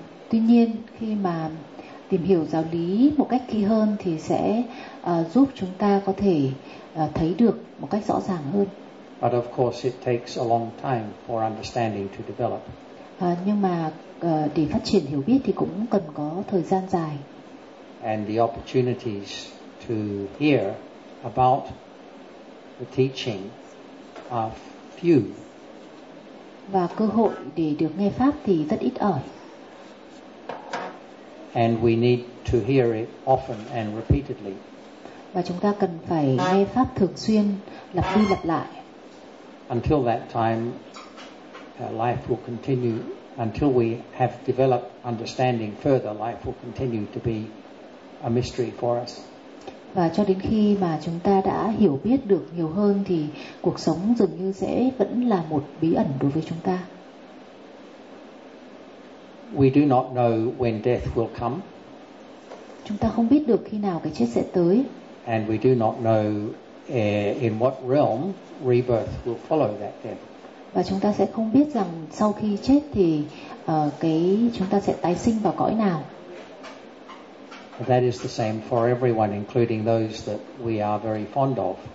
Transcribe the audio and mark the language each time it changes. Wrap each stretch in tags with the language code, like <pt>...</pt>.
<vi>Tuy nhiên, khi mà tìm hiểu giáo lý một cách kỹ hơn thì sẽ giúp chúng ta có thể thấy được một cách rõ ràng hơn.</vi> <en>But of course it takes a long time for understanding to develop.</en> <vi>Nhưng mà để phát triển hiểu biết thì cũng cần có thời gian dài.</vi> <en>And the opportunities to hear about the teaching are few.</en> <vi>Và cơ hội để được nghe pháp thì rất ít ỏi.</vi> <en>And we need to hear it often and repeatedly.</en> <vi>Và chúng ta cần phải nghe pháp thường xuyên, lặp đi lặp lại.</vi> <en>Until that time, life will continue. Until we have developed understanding further, life will continue to be a mystery for us.</en> <vi>Và cho đến khi mà chúng ta đã hiểu biết được nhiều hơn thì cuộc sống dường như sẽ vẫn là một bí ẩn đối với chúng ta.</vi> <en>We do not know when death will come.</en> <vi>Chúng ta không biết được khi nào cái chết sẽ tới.</vi> <en>And we do not know in what realm rebirth will follow that death.</en> <vi>Và chúng ta sẽ không biết rằng sau khi chết thì chúng ta sẽ tái sinh vào cõi nào.</vi> <en>That is the same for everyone, including those that we are very fond of.</en>